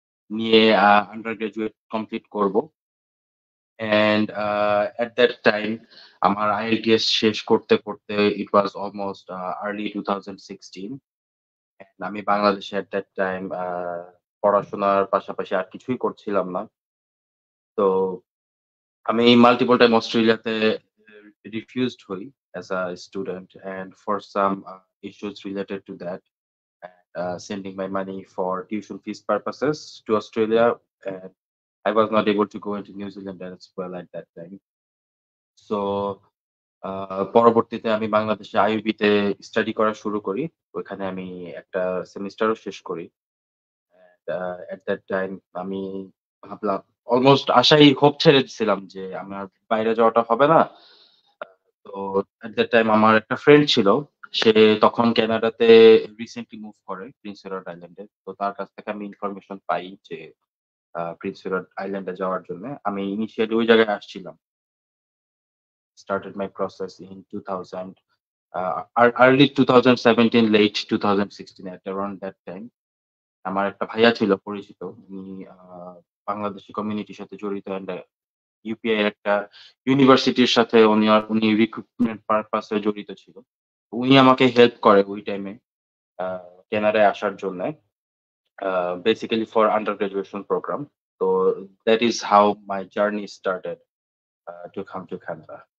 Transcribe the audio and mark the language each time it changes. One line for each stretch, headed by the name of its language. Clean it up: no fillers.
Bangla: নিয়ে
English: Undergraduate complete করব। And at that time
Bangla: আমার IELTS শেষ করতে
English: It was almost early 2016।
Bangla: অ্যান্ড আমি বাংলাদেশে
English: at that time
Bangla: পড়াশোনার পাশাপাশি আর কিছুই করছিলাম না। তো আমি
English: multiple time অস্ট্রেলিয়াতে refused
Bangla: হই
English: As a student and for some issues related to that sending my money for tuition fees purposes to Australia, and I was not able to go into New Zealand as well at that time.
Bangla: So পরবর্তীতে আমি বাংলাদেশে IUB তে study করা শুরু করি। ওইখানে আমি একটা সেমিস্টারও শেষ করি।
English: at that time
Bangla: আমি ভাবলাম অলমোস্ট হোপ ছেড়ে দিছিলাম যে আমার বাইরে যাওয়াটা হবে না। তো
English: at that time
Bangla: আমার একটা ফ্রেন্ড ছিল। সে তখন কানাডাতে রিসেন্টলি মুভ করে প্রিন্স এডওয়ার্ড আইল্যান্ডে। তো তার কাছ থেকে আমি ইনফরমেশন পাই যে প্রিন্স এডওয়ার্ড আইল্যান্ডে যাওয়ার জন্যে। আমি ইনিশিয়ালি ওই জায়গায় আসছিলাম।
English: Started my process in 2000, early 2017, late 2016 at around that time.
Bangla: আমার একটা ভাইয়া ছিল পরিচিত। উনি বাংলাদেশি কমিউনিটির সাথে জড়িত অ্যান্ড ইউপিআই এর একটা ইউনিভার্সিটির সাথে উনি রিক্রুটমেন্ট পারপাস এ জড়িত ছিল। উনি আমাকে হেল্প করে ওই টাইমে আ কানাডায় আসার জন্যে।
English: Basically for undergraduation program.
Bangla: তো
English: That is how my journey started to come to Canada.